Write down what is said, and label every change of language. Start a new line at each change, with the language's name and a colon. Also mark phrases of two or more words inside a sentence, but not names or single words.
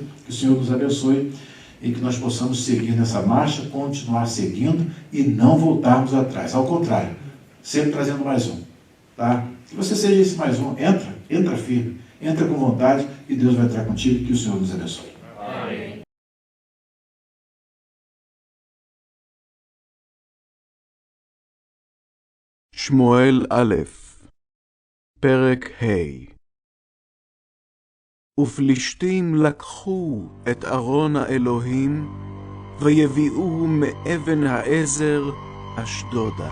Portuguese: Que o Senhor nos abençoe e que nós possamos seguir nessa marcha, continuar seguindo e não voltarmos atrás. Ao contrário, sempre trazendo mais um. tá? Que você seja esse mais um. Entra firme, entra com vontade e Deus vai entrar contigo. Que o Senhor nos abençoe. Amém.
Hebrew: שמואל א', פרק ה'. ופלישתים לקחו את ארון האלוהים, ויביאוהו מאבן העזר אשדודה.